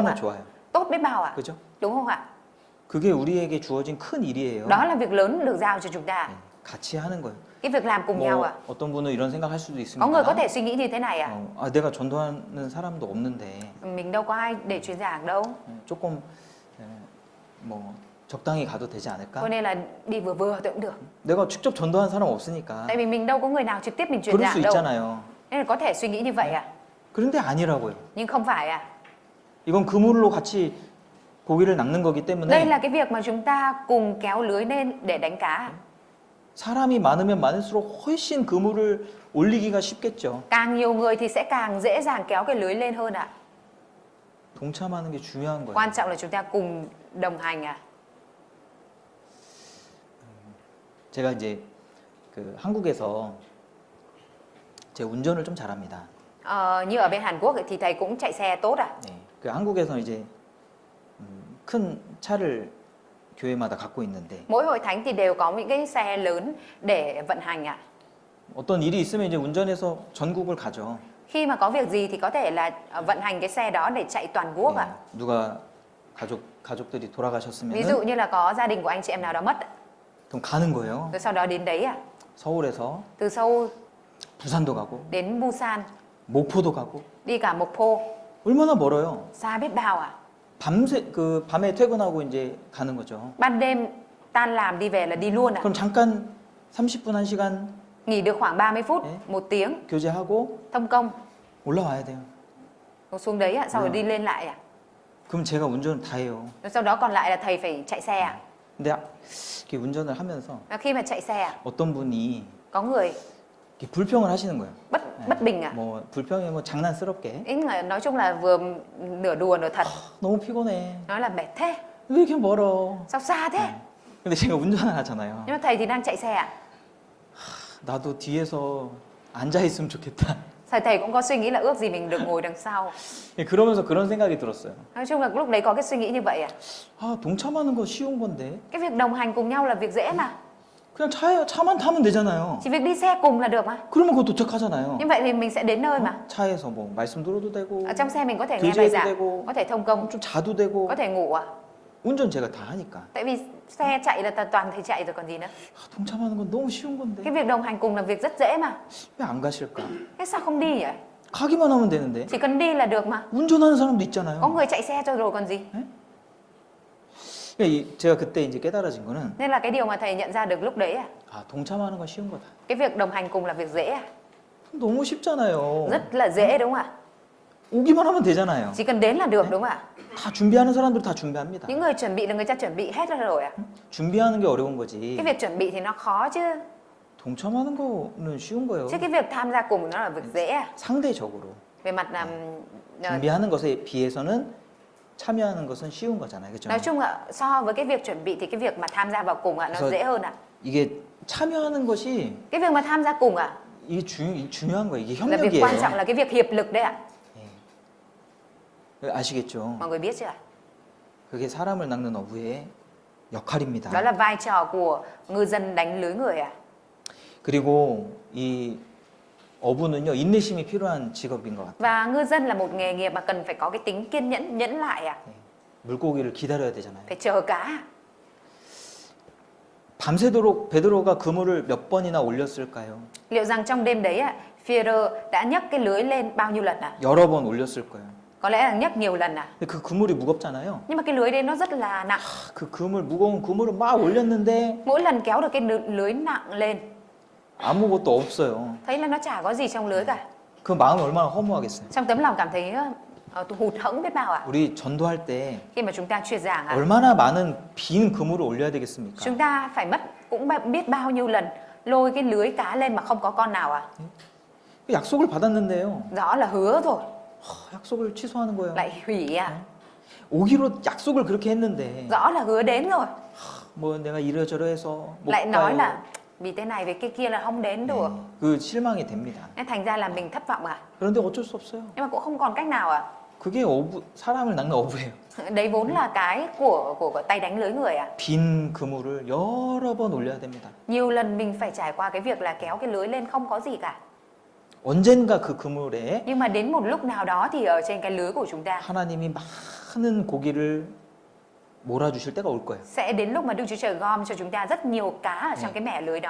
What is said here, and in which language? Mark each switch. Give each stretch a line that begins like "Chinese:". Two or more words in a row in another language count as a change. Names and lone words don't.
Korean: 얼마나
Vietnamese: ạ?
Korean: 좋아요.
Vietnamese: Tốt biết bao ạ.
Korean: 그죠?
Vietnamese: Đúng không ạ?
Korean: 그게 우리에게 주어진 큰 일이에요.
Vietnamese: Đó là việc lớn được giao cho chúng ta.
Korean: 같이 하는 거예요.
Vietnamese: Cái việc làm cùng nhau
Korean: 뭐
Vietnamese: ạ.
Korean: 어떤 분은 이런 생각할 수도
Vietnamese: Có người có
Korean: 있습니다.
Vietnamese: thể suy nghĩ như thế này ạ.
Korean: 내가 전도하는 사람도 없는데
Vietnamese: Mình đâu có ai để truyền giảng đâu.
Korean: 조금 뭐 적당히 가도 되지 않을까?
Vietnamese: Cho nên là đi vừa vừa thì cũng được.
Korean: 내가 직접 전도한 사람 없으니까
Vietnamese: Tại vì mình đâu có người nào trực tiếp mình truyền
Korean: 그럴 수
Vietnamese: giảng đâu.
Korean: 있잖아요.
Vietnamese: Nên là có thể suy nghĩ như vậy ạ.
Korean: 그런데 아니라고요.
Vietnamese: Nhưng không phải ạ.
Korean: 이건 그물로 같이 고기를 낚는 거기
Vietnamese: Đây
Korean: 때문에
Vietnamese: là cái việc mà chúng ta cùng kéo lưới lên để đánh cá.
Korean: 사람이 많으면 많을수록 훨씬 그물을 올리기가 쉽겠죠.
Vietnamese: Càng nhiều người thì sẽ càng dễ dàng kéo cái lưới lên hơn ạ.
Korean: 동참하는 게 중요한 거예요.
Vietnamese: Quan trọng là chúng ta cùng đồng hành ạ.
Korean: 제가 이제 그 한국에서 제 운전을 좀 잘합니다.
Vietnamese: Như ở bên Hàn Quốc thì thầy cũng chạy xe tốt ạ.
Korean: 네. 그 한국에서 이제 큰 차를 교회마다 갖고 있는데
Vietnamese: Mỗi hội thánh thì đều có những cái xe lớn để vận hành ạ.
Korean: 어떤 일이 있으면 이제 운전해서 전국을 가죠.
Vietnamese: Khi mà có việc gì thì có thể là vận hành cái xe đó để chạy toàn quốc ạ.
Korean: 네. 누가 가족들이
Vietnamese: Ví
Korean: 돌아가셨으면
Vietnamese: dụ như là có gia đình của anh chị em nào đó mất,
Korean: 그럼 가는 거예요.
Vietnamese: rồi sau đó đến đấy ạ.
Korean: 서울에서
Vietnamese: Từ Seoul
Korean: 부산도 가고
Vietnamese: đến Busan,
Korean: 목포도 가고
Vietnamese: đi cả Mokpo,
Korean: 얼마나 멀어요.
Vietnamese: xa biết bao ạ.
Korean: 밤에 퇴근하고 이제 가는 거죠.
Vietnamese: Ban đêm tan làm đi về là đi luôn ạ.
Korean: 그럼 잠깐 30분 1시간
Vietnamese: Nghỉ được khoảng 30 phút, Đấy. 1 tiếng,
Korean: 교제하고
Vietnamese: thông công,
Korean: 올라와야 돼요.
Vietnamese: rồi xuống đấy ạ, sau rồi đi lên lại ạ.
Korean: 그럼 제가 운전을 다 해요.
Vietnamese: Rồi sau đó còn lại là thầy phải chạy xe ạ.
Korean: 근데 이렇게 운전을 하면서
Vietnamese: Và khi mà chạy xe ạ,
Korean: 어떤 분이
Vietnamese: có người
Korean: 이렇게 불평을 하시는 거예요.
Vietnamese: bất bình ạ.
Korean: 뭐 불평이 뭐 장난스럽게
Vietnamese: Ý người nói chung là vừa nửa đùa nửa thật,
Korean: 너무 피곤해.
Vietnamese: nói là mệt thế,
Korean: 왜 이렇게 멀어?
Vietnamese: sao xa thế.
Korean: 근데 제가 운전을 하잖아요.
Vietnamese: Nhưng mà thầy thì đang chạy xe ạ.
Korean: 나도 뒤에서 앉아 있으면 좋겠다.
Vietnamese: Thầy cũng có suy nghĩ là ước gì mình được ngồi đằng sau.
Korean: 그러면서 그런 생각이 들었어요.
Vietnamese: Nói chung là lúc đấy có cái suy nghĩ như vậy ạ.
Korean: 동참하는 거 쉬운 건데
Vietnamese: Cái việc đồng hành cùng nhau là việc dễ mà.
Korean: 그냥 차만 타면 되잖아요.
Vietnamese: Chỉ việc đi xe cùng là được mà.
Korean: 그러면 그거 도착하잖아요.
Vietnamese: Như vậy thì mình sẽ đến nơi mà.
Korean: 차에서 뭐 말씀 들어도 되고,
Vietnamese: Ở trong xe mình có thể nghe bài
Korean: 교제해도
Vietnamese: giảng,
Korean: 되고,
Vietnamese: có thể thông công,
Korean: 좀 자도 되고.
Vietnamese: có thể ngủ à.
Korean: 운전 제가 다 하니까.
Vietnamese: Tại vì xe chạy là toàn thể chạy rồi còn gì nữa.
Korean: 동참하는 건 너무 쉬운 건데
Vietnamese: Cái việc đồng hành cùng là việc rất dễ mà.
Korean: 왜 안 가실까?
Vietnamese: Thế sao không đi vậy?
Korean: 가기만 하면 되는데.
Vietnamese: Chỉ cần đi là được mà.
Korean: 운전하는 사람도
Vietnamese: Có
Korean: 있잖아요.
Vietnamese: người chạy xe cho rồi còn gì.
Korean: 제가 그때 이제 깨달아진 거는
Vietnamese: Nên là cái điều mà thầy nhận ra được lúc đấy à.
Korean: 아, 동참하는 건 쉬운 거다.
Vietnamese: Cái việc đồng hành cùng là việc dễ à.
Korean: 너무 쉽잖아요.
Vietnamese: Rất là dễ đúng không ạ?
Korean: 오기만 하면 되잖아요.
Vietnamese: Chỉ cần đến là được đúng không ạ?
Korean: 다 준비하는 사람들 다 준비합니다.
Vietnamese: Những người chuẩn bị là người ta chuẩn bị hết rồi à.
Korean: 준비하는 게 어려운 거지.
Vietnamese: Cái việc chuẩn bị thì nó khó chứ.
Korean: 동참하는 거는 쉬운 거예요.
Vietnamese: Chứ cái việc tham gia cùng nó là việc dễ à.
Korean: 상대적으로
Vietnamese: Về mặt là
Korean: 준비하는 것에 비해서는 참여하는 것은 쉬운 거잖아요. 그렇죠?
Vietnamese: nói chung là so với cái việc chuẩn bị thì cái việc mà tham gia vào cùng ạ nó
Korean: 그래서
Vietnamese: dễ hơn ạ.
Korean: 이게 참여하는 것이
Vietnamese: Cái việc mà tham gia cùng ạ
Korean: 이게 중요한 거예요. 이게
Vietnamese: là việc
Korean: 협력이에요.
Vietnamese: quan trọng, là cái việc hiệp lực đấy ạ.
Korean: 아시겠죠?
Vietnamese: Mọi người biết chưa ạ?
Korean: 그게 사람을 낚는 어부의 역할입니다.
Vietnamese: Đó là vai trò của ngư dân đánh lưới người ạ.
Korean: 그리고 이 어부는요 인내심이 필요한 직업인 것 같아요.
Vietnamese: Và ngư dân là một nghề nghiệp mà cần phải có cái tính kiên nhẫn, nhẫn lại ạ.
Korean: 물고기를 기다려야 되잖아요.
Vietnamese: Phải chờ cá.
Korean: 밤새도록 베드로가 그물을 몇 번이나 올렸을까요?
Vietnamese: Liệu rằng trong đêm đấy ạ, Phi-e-rơ đã nhấc cái lưới lên bao nhiêu lần ạ?
Korean: 여러 번 올렸을 거예요.
Vietnamese: Có lẽ là nhấc nhiều lần ạ.
Korean: 근데 그 그물이 무겁잖아요.
Vietnamese: Nhưng mà cái lưới đấy nó rất là nặng.
Korean: 그 그물 무거운 그물을 막 올렸는데
Vietnamese: Mỗi lần kéo được cái lưới nặng lên,
Korean: 아무것도 없어요.
Vietnamese: thấy là nó chả có gì trong lưới cả.
Korean: 그 마음이 얼마나 허무하겠어요.
Vietnamese: Trong tấm lòng cảm thấy hụt hẫng biết bao ạ.
Korean: 우리 전도할 때
Vietnamese: Khi mà chúng ta truyền giảng ạ,
Korean: 얼마나 많은 빈 그물을 올려야 되겠습니까?
Vietnamese: chúng ta phải mất cũng biết bao nhiêu lần lôi cái lưới cá lên mà không có con nào ạ.
Korean: 약속을 받았는데요.
Vietnamese: Rõ là hứa rồi,
Korean: 약속을 취소하는 거예요.
Vietnamese: lại hủy ạ.
Korean: 오기로 약속을 그렇게 했는데
Vietnamese: Rõ là hứa đến rồi,
Korean: 뭐 내가 이러저러해서 못
Vietnamese: lại nói
Korean: 가요.
Vietnamese: là vì thế này vì cái kia là không đến được.
Korean: 그 실망이 됩니다.
Vietnamese: Nên thành ra là mình thất vọng ạ.
Korean: 그런데 어쩔 수 없어요.
Vietnamese: Nhưng mà cũng không còn cách nào ạ.
Korean: 그게 어부, 사람을 낚는 어부예요.
Vietnamese: Đấy vốn là cái của tay đánh lưới người ạ.
Korean: 빈 그물을 여러 번 올려야 됩니다.
Vietnamese: Nhiều lần mình phải trải qua cái việc là kéo cái lưới lên không có gì cả.
Korean: 언젠가 그 그물에
Vietnamese: Nhưng mà đến một lúc nào đó thì ở trên cái lưới của chúng ta
Korean: 하나님이 많은 고기를 몰아주실 때가 올 거예요.
Vietnamese: sẽ đến lúc mà Đức Chúa Trời gom cho chúng ta rất nhiều cá ở trong cái mẻ lưới đó.